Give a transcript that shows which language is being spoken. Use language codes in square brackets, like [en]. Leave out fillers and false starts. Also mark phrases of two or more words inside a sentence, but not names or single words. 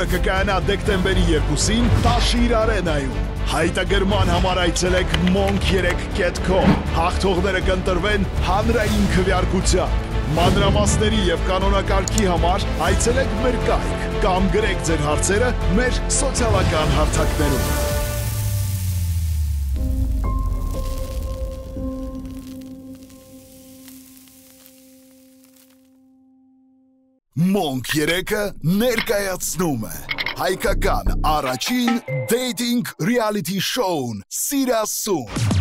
[hy] կկայանա դեկտեմբերի 2-ին Տաշիր Արենայում։ Հայտագրման համար այցելեք monk3.com, հաղթողները կընտրվեն հանրային քվեարկությամբ։ Մանրամասների եւ կանոնակարգի համար այցելեք մեր կայք կամ գրեք ձեր հարցերը մեր սոցիալական հարթակներում։ Monk 3-ը ներկայացնում է հայկական առաջին [en] dating reality show- [hy] ն Սիրասուն։